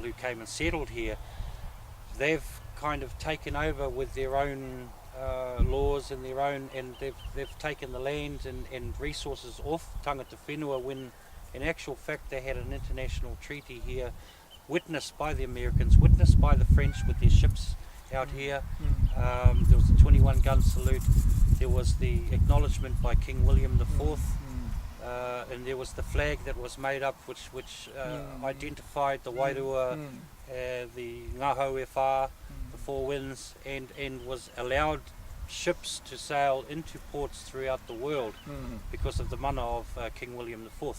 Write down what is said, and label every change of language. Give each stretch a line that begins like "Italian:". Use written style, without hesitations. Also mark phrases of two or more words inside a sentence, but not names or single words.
English: who came and settled here, they've kind of taken over with their own laws and their own, and they've taken the land and resources off
Māori: tangata whenua,
English: when in actual fact they had an international treaty here, witnessed by the Americans, witnessed by the French with their ships out here. There was a 21-gun salute, there was the acknowledgement by King William IV, and there was the flag that was made up which identified the Wairua, the
Māori: Ngahau e Whā,
English: the Four Winds, and was allowed ships to sail into ports throughout the world because of the mana of King William IV.